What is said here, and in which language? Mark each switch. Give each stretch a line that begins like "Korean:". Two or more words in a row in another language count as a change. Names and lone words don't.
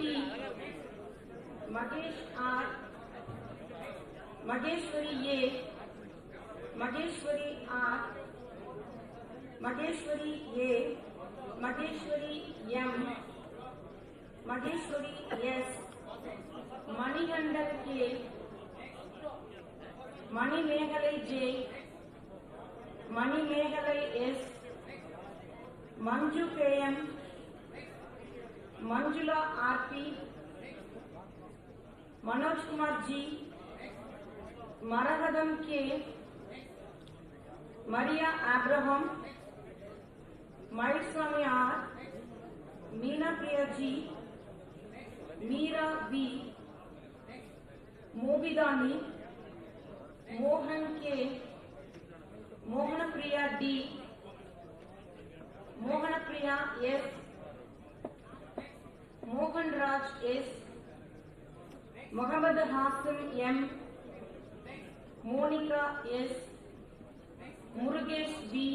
English: Magesh R, Mageshwari A, Mageshwari R, Mageshwari A, Mageshwari M, Mageshwari S, Manigandan K, Mani Meghalai J, Mani Meghalai S, Manju KM, Manjula RP, Manoj Kumar G, Maragadam K, Maria Abraham, Mahiswamy R, Meena Priya G, Meera B, Mobidani, Mohan K, Mohanapriya D, Mohanapriya S, Mohan Raj S, Mohammad Hassan M, Monica S, Murugesh B,